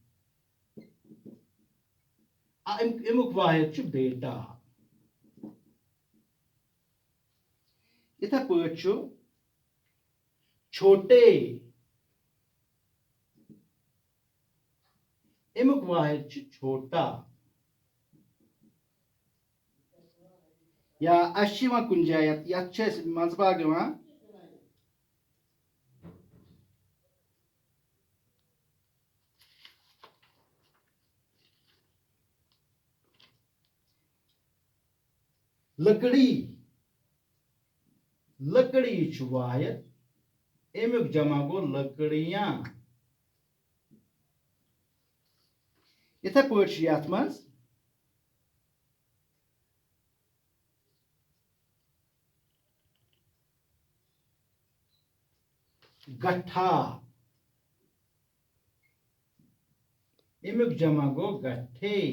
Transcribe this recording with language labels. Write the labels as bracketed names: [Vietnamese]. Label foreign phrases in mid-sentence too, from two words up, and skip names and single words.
[Kashmiri] امیک واحد چھ بیٹا اتھے پٲٹھۍ چھُ چھوٹے امیک واحد چھ چھوٹا یا اس چھ یوان کُنہِ جایہِ یتھ چھ اَسہِ منٛزٕ باگ یوان لکڑی لکڑی چھ واحد امیک جمع گو لکڑیاں اتھے پٲٹھۍ چھ یتھ منٛز گٹھا امیک جمع گو گٹھے